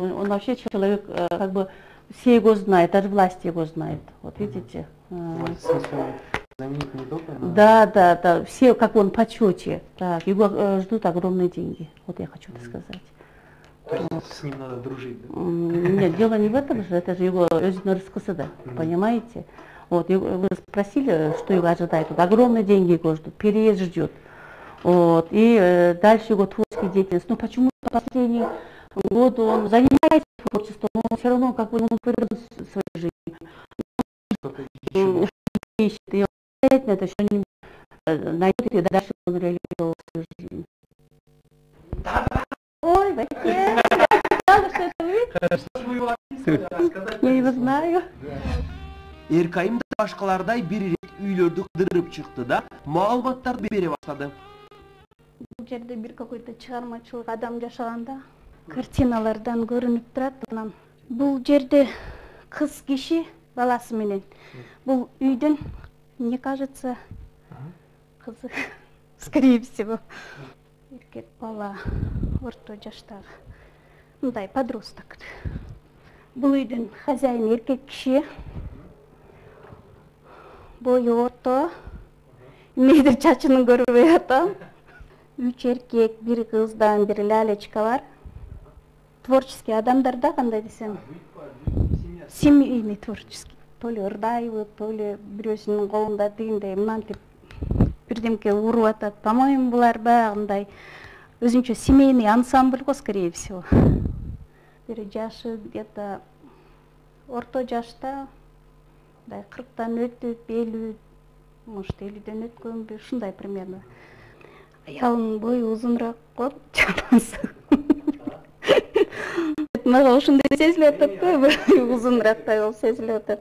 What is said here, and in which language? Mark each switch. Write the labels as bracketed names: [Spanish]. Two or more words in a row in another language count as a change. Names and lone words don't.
[Russian] Он вообще человек, как бы, все его знают, даже власть его знает. Вот видите? Знаменит не только Да, все, как он, почете. Так, его ждут огромные деньги. Вот я хочу это сказать. То есть с ним надо дружить, да? Нет, дело не в этом же, это же его [Kyrgyz] өзүнүн рызкысы да, [Russian] понимаете? Вот, вы спросили, что его ожидает. Вот, огромные деньги его ждут, переезд ждет. Вот, и дальше его творческая деятельность. Но почему-то последний год он занимается творчеством, но все равно как бы он привязан к своей жизни. Ищет, и он обязательно это что-нибудь найдет, и дальше он реализует свою жизнь. Ой, вообще, я его знаю. [Kyrgyz] Эркайым да башкалардай бир ирет үйлөрдү кыдырып чыкты да маалыматтарды бере баштады. Бул жерде бир какой-то чыгармачылык адам жашаганда картиналардан көрүнүп турат. Анан бул жерде кыз киши баласы менен. Бул үйдүн, [Russian] мне кажется, кызы, скорее всего, [Kyrgyz] эркек бала, орто жаштагы, мындай подросток. Бул үйдүн хозяйыны эркек киши, бою орто, эмнедир чачынын көрбөй атам. 3 эркек, 1 кыздан, 1 лялечка бар. Творческий адамдар да, кандай десем, [Russian] семейный творческий. То ли [Kyrgyz] ырдайбы, [Russian] то ли [Kyrgyz] бирөөсүнүн колунда тигиндей мынантип бир бирдемке уруп атат. По-моему, булар баягындай өзүнчө [Russian] семейный ансамбль [Kyrgyz] го, [Russian] скорее всего. [Kyrgyz] Бир жашы где-то орто жашта, 40-тан өтүп, 50, может 50-ден өткөнбү, ушундай примерно. Аялынын бою узунураак го, чамасы. Мага ушундай сезилип атат го, бир узунураактай болуп сезилип атат.